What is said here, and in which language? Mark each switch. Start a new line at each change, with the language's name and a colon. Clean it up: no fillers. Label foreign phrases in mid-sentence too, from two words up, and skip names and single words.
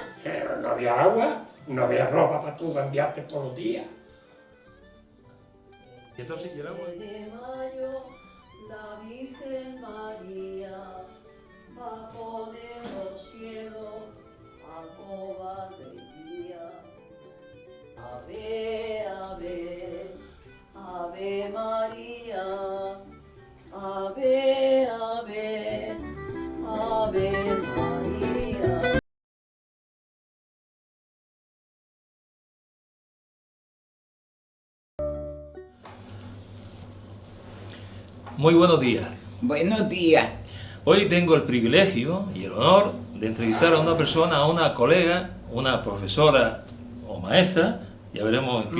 Spanish: no había agua, no había ropa para tú cambiarte todos los días. ¿Y entonces y el agua? De mayo, la Virgen María bajó de los cielos a cobardía. Ave, ave, ave María, ave, ave, ave María. Muy buenos días. Buenos días. Hoy tengo el privilegio y el honor de entrevistar a una persona, a una colega, una profesora o maestra, ya veremos en qué